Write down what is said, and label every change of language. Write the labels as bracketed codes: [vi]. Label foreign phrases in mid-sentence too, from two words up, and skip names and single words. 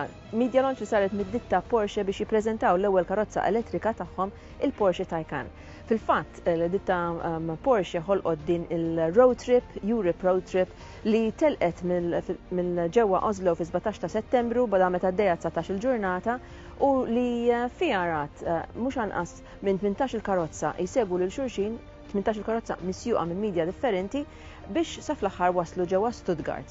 [en] Media launch [mt] li saret mid-ditta Porsche biex jippreżentaw l-ewwel karozza elettrika tagħhom, il-Porsche Taycan. Fil-fatt, l-ditta Porsche ħolqot din il- [en] road trip, Europe road trip, [mt] li telqet mill-ġewwa Oslo fi 17 ta' Settembru bada meta għaddejja 19 il-ġurnata u li fiha rat mhux anqas minn 18 il-karozza jsegwu lil xulxin, 18 il-karozza misjuqa minn media differenti biex sa fl-aħħar waslu ġewwa Stuttgart.